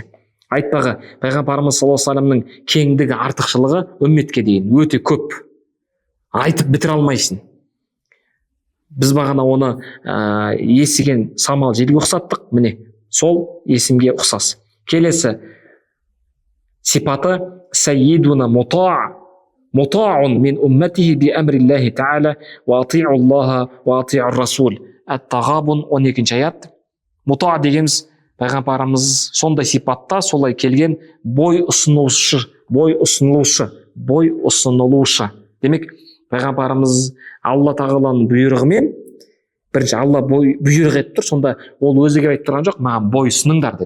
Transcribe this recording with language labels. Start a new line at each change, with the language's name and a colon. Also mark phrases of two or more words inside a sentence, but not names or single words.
Kazakh: Айтпағы пайғамбарымыз
Arabic: صلى الله عليه وسلم
Kazakh: кеңдігі, артықшылығы үмметке дейін өте көп. Айтып бітіре алмайсың. Біз бағана оны есіген самал желге ұқсаттық. Міне, сол есімге ұқсас. Келесі сипаты
Arabic: سيدنا مطاع من أمته بأمر الله تعالى وأطيعوا الله وأطيعوا الرسول.
Kazakh: Ат-Тағабун 12 аят. Мута дегеніміз пайғамбарымыз сондай сипатта, солай келген бой ұсынылушы. Демек, пайғамбарымыз Алла тағаланың бұйрығымен, бірінші Алла бұйрық етіп тұр, сонда ол өзіге айтып тұрған жоқ, маған бой ұсыныңдар деп.